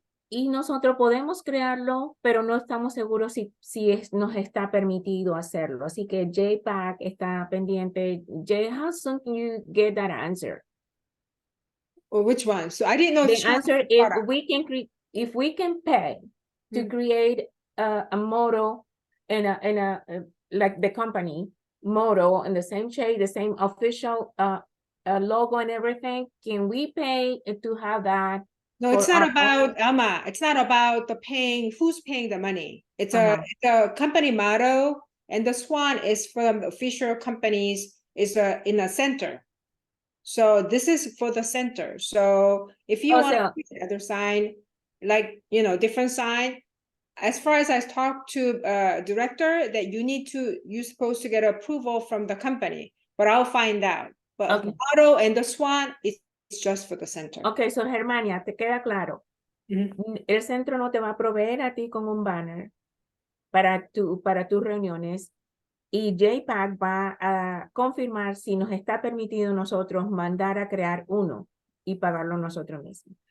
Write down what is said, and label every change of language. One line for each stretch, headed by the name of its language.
Spanish: Y nosotros podemos crearlo, pero no estamos seguros si nos está permitido hacerlo. Así que JPAC está pendiente.
English: Jay, how soon can you get that answer? Or which one? So I didn't know. The answer is product. if we can pay to create a motto and like the company motto in the same shade, the same official logo and everything, can we pay to have that? No, it's not about Alma. It's not about the paying. Who's paying the money? It's a company motto, and the swan is from the official companies. Is in the center. So this is for the center. So if you want to use another sign, like different sign, as far as I talked to director, that you're supposed to get approval from the company. But I'll find out. But motto and the swan is just for the center.
Spanish: Okay, so Germania, ¿te queda claro? El centro no te va a proveer a ti con un banner para tus reuniones y JPAC va a confirmar si nos está permitido nosotros mandar a crear uno y pagarlo nosotros mismos.